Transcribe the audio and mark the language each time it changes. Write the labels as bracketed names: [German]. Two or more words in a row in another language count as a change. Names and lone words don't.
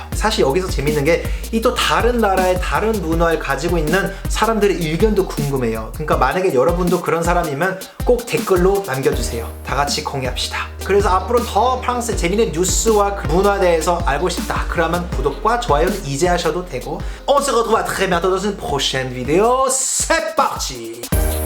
[Korean] 사실 여기서 재밌는 게 이 또 다른 나라의 다른 문화를 가지고 있는 사람들의 의견도 궁금해요. 그러니까 만약에 여러분도 그런 사람이면 꼭 댓글로 남겨주세요. 다 같이 공유합시다. 그래서 앞으로 더 프랑스의 재밌는 뉴스와 그 문화에 대해서 알고 싶다, 그러면 구독과 좋아요는 이제 하셔도 되고, [French] On se retrouve à très bientôt dans une prochaine vidéo. C'est parti!